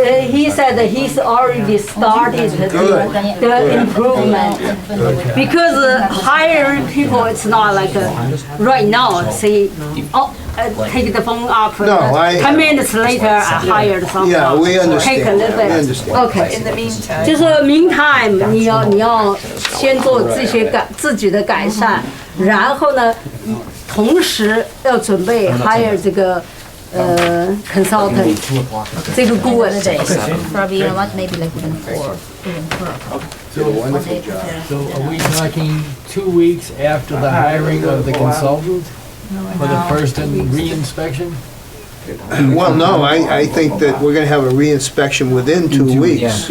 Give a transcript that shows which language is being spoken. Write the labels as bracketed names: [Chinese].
[English] He said that he's already started the improvement because hiring people it's not like right now. Say, take the phone up. No, 10 minutes later, I hired someone. Yeah, we understand Take a little that, we bit. understand. Okay. In the meantime. [Chinese] 就是 meantime， 你要先做自己的改善，然后呢，同时要准备 hire 这个consultant 这个顾问。 [English] Probably, you know what, maybe like even 4. So are we talking 2 weeks after the hiring of the consultant for the first re-inspection? Well, no, I think that we're gonna have a re-inspection within 2 weeks.